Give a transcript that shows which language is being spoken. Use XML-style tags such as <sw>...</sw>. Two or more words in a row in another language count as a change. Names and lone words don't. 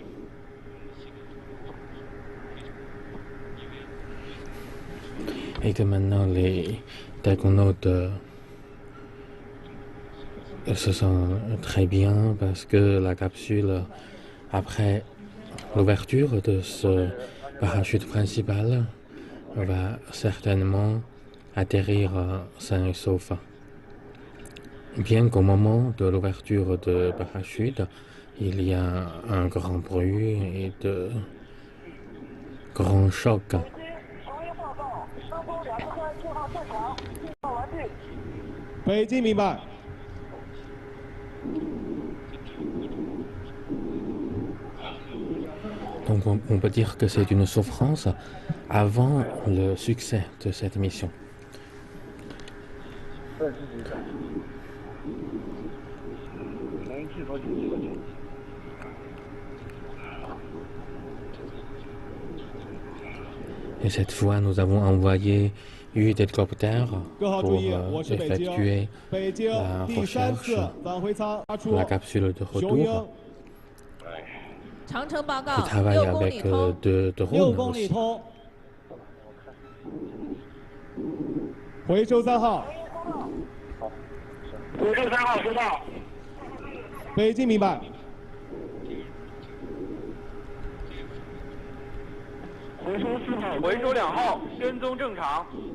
<fr>Et que maintenant les technonautes se sentent très bien parce que la capsule, après l'ouverture de ce parachute principal, va certainement atterrir sain et sauf. Bien qu'au moment de l'ouverture de parachute, il y a un grand bruit et de grands chocs.</fr> <zh>北京明白。</zh> <fr>Donc on peut dire que c'est une souffrance avant le succès de cette mission. Et cette fois, nous avons envoyé 8 hélicoptères pour effectuer la recherche de la capsule de retour. Qui travaille avec 2 drones aussi.</fr> <zh>回收3号。回收3号收到。北京明白。回收4号，回收2号，跟踪正常。</zh>